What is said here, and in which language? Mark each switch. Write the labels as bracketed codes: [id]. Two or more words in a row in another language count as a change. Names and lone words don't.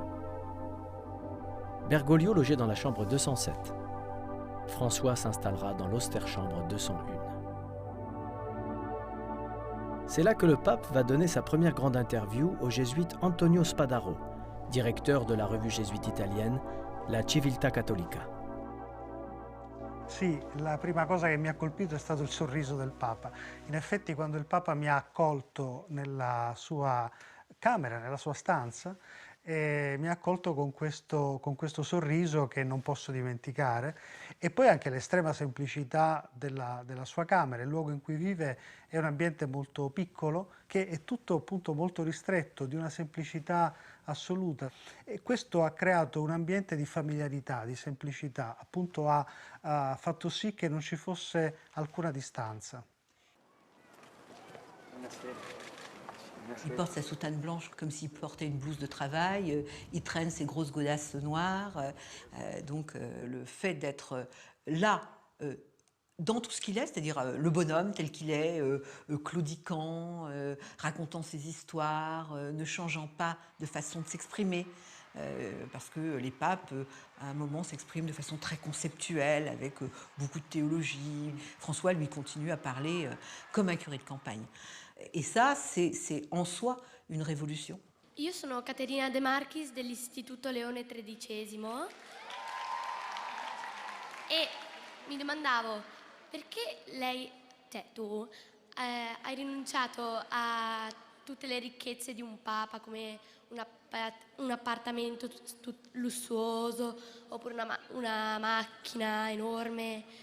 [fr] Bergoglio logeait dans la chambre 207. François s'installera dans l'austère chambre 201. C'est là que le pape va donner sa première grande interview au jésuite Antonio Spadaro, directeur de la revue jésuite italienne La Civiltà Cattolica. [it] Sì, la prima cosa che mi ha colpito è stato il sorriso del Papa. In effetti quando il Papa mi ha accolto nella sua camera, nella sua stanza, mi ha accolto con questo sorriso che non posso dimenticare, e poi anche l'estrema semplicità della sua camera. Il luogo in cui vive è un ambiente molto piccolo, che è tutto appunto molto ristretto, di una semplicità assoluta, e questo ha creato un ambiente di familiarità, di semplicità, appunto ha fatto sì che non ci fosse alcuna distanza. [fr] Il porte sa soutane blanche comme s'il portait une blouse de travail, il traîne ses grosses godasses noires, donc le fait d'être là, dans tout ce qu'il est, c'est-à-dire le bonhomme tel qu'il est, claudiquant, racontant ses histoires, ne changeant pas de façon de s'exprimer, parce que les papes, à un moment, s'expriment de façon très conceptuelle, avec beaucoup de théologie. François, lui, continue à parler comme un curé de campagne. Et ça, c'est en soi une révolution. [it] Io sono Caterina De Marchis dell'Istituto Leone XIII e mi domandavo perché lei, tu, hai rinunciato a tutte le ricchezze di un papa come un appartamento lussuoso oppure una macchina enorme.